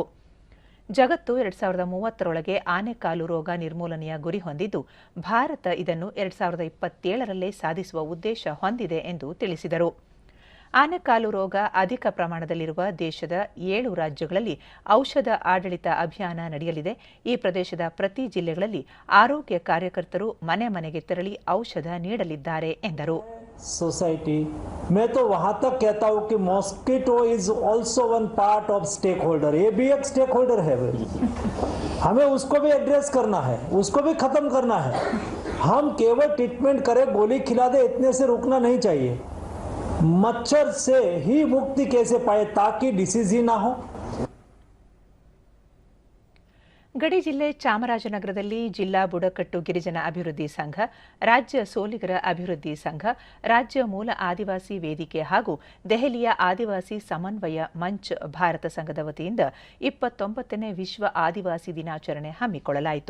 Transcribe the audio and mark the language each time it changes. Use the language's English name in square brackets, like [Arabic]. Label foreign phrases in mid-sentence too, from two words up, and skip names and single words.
[Kannada] ಜಗತ್ತು 2030ರೊಳಗೆ ಆನೆಕಾಲು ರೋಗ ನಿರ್ಮೂಲನೆಯ ಗುರಿ ಹೊಂದಿದ್ದು, ಭಾರತ ಇದನ್ನು 2027ರಲ್ಲೇ ಸಾಧಿಸುವ ಉದ್ದೇಶ ಹೊಂದಿದೆ ಎಂದು ತಿಳಿಸಿದರು. ಆನೆಕಾಲು ರೋಗ ಅಧಿಕ ಪ್ರಮಾಣದಲ್ಲಿರುವ ದೇಶದ 7 ರಾಜ್ಯಗಳಲ್ಲಿ ಔಷಧ ಆಡಳಿತ ಅಭಿಯಾನ ನಡೆಯಲಿದೆ. ಈ ಪ್ರದೇಶದ ಪ್ರತಿ ಜಿಲ್ಲೆಗಳಲ್ಲಿ ಆರೋಗ್ಯ ಕಾರ್ಯಕರ್ತರು ಮನೆ ಮನೆಗೆ ತೆರಳಿ ಔಷಧ ನೀಡಲಿದ್ದಾರೆ ಎಂದರು. [Hindi] सोसाइटी मैं तो वहाँ तक कहता हूँ कि [English] mosquito is also one part of stake holder. [Hindi] ये भी एक [English] stake holder [Hindi] है, हमें उसको भी एड्रेस करना है, उसको भी खत्म करना है. हम केवल ट्रीटमेंट करें, गोली खिला दे, इतने से रुकना नहीं चाहिए. मच्छर से ही मुक्ति कैसे पाए ताकि डिसीज ही ना हो. [Kannada] ಗಡಿ ಜಿಲ್ಲೆ ಚಾಮರಾಜನಗರದಲ್ಲಿ ಜಿಲ್ಲಾ ಬುಡಕಟ್ಟು ಗಿರಿಜನ ಅಭಿವೃದ್ಧಿ ಸಂಘ, ರಾಜ್ಯ ಸೋಲಿಗರ ಅಭಿವೃದ್ಧಿ ಸಂಘ, ರಾಜ್ಯ ಮೂಲ ಆದಿವಾಸಿ ವೇದಿಕೆ ಹಾಗೂ ದೆಹಲಿಯ ಆದಿವಾಸಿ ಸಮನ್ವಯ ಮಂಚ್ ಭಾರತ ಸಂಘದ ವತಿಯಿಂದ 29ನೇ ವಿಶ್ವ ಆದಿವಾಸಿ ದಿನಾಚರಣೆ ಹಮ್ಮಿಕೊಳ್ಳಲಾಯಿತು.